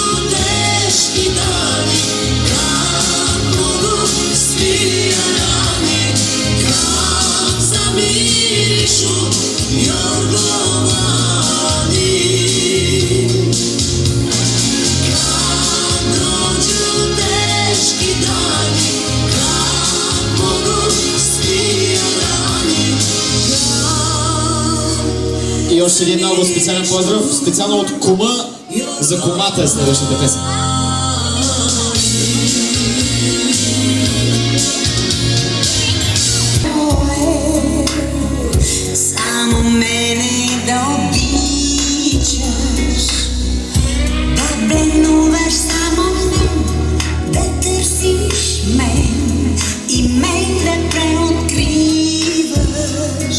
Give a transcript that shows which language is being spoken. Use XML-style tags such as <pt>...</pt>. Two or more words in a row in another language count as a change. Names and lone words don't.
<sr>teški dani, kad mogu svi rani, kad zamirišu jorgovani. Kad dođu teški dani, kad mogu svi rani,</sr> <bg>И още един много специален поздрав, специално от кума за кумата е следващата песен. Само мене да обичаш, да бленуваш само мен, да търсиш мен и мен да преоткриваш.</bg>